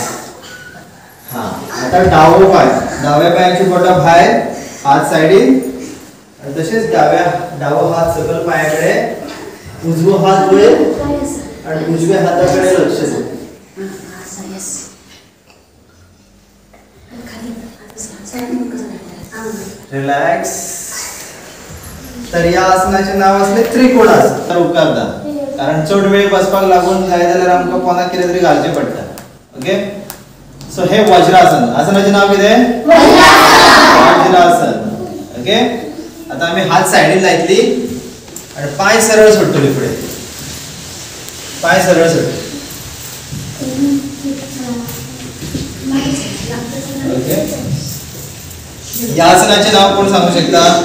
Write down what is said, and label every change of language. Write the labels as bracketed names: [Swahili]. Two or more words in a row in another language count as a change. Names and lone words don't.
[Konkani] हा, आता डावो पाय, डाव्या पायाची बोटां भायर, हात साइडीन आणि तसेच डावो हात सकल पायाकडे, उजवो हात वयर आणि उजव्या हाताकडे लक्ष द्या. रिलॅक्स. [Marathi] तर या आसनाचे नाव असले त्रिकोणासन. [Konkani] तर उपकारता, कारण चड वेळ बसपाक लागून जाय जाल्यार आमकां पोंदाक कितें तरी घालचें पडटा. [English] okay, so [Konkani] हे वज्रासन. आसनाचे नाव कितें, वज्रासन. ओके, आता आम्ही हात साइडीन लायतली आणि पाय सरळ सोडटली फुडें. पाय सरळ सोडटली. [Marathi] ओके, या आसनाचे नाव कोण सांगू शकता?